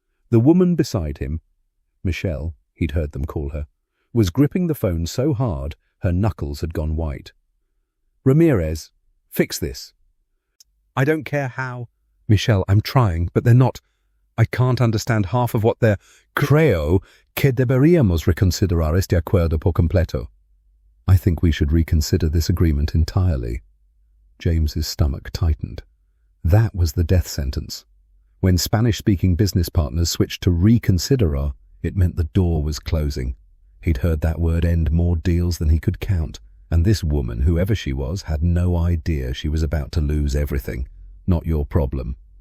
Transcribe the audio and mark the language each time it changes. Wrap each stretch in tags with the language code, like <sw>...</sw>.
<en>The woman beside him, Michelle, he'd heard them call her, was gripping the phone so hard her knuckles had gone white. Ramirez, fix this. I don't care how. Michelle, I'm trying, but they're not. I can't understand half of what they're...</en> <es>Creo que deberíamos reconsiderar este acuerdo por completo.</es> <en>I think we should reconsider this agreement entirely. James's stomach tightened. That was the death sentence. When Spanish-speaking business partners switched to reconsiderar, it meant the door was closing. He'd heard that word end more deals than he could count, and this woman, whoever she was, had no idea she was about to lose everything. Not your problem.</en>